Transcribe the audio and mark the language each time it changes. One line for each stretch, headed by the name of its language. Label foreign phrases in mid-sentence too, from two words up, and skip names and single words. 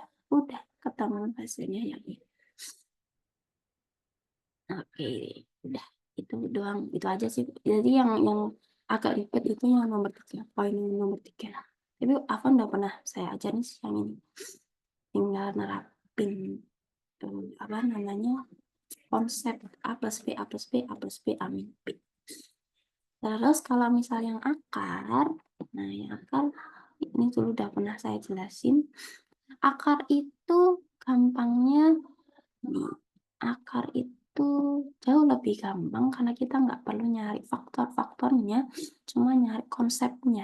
Indonesian: Udah ketemu hasilnya yang ini. Oke, udah itu doang, itu aja sih. Jadi yang agak ribet itu yang nomor 3, poin nomor 3. Tapi Afan udah pernah saya ajarin sih yang ini. Tinggal nerapin apa namanya konsep A plus B, A plus B, A plus B, A min B. Terus kalau misal yang akar, nah yang akar ini dulu udah pernah saya jelasin. Akar itu gampangnya nih, akar itu jauh lebih gampang karena kita nggak perlu nyari faktor-faktornya, cuma nyari konsepnya.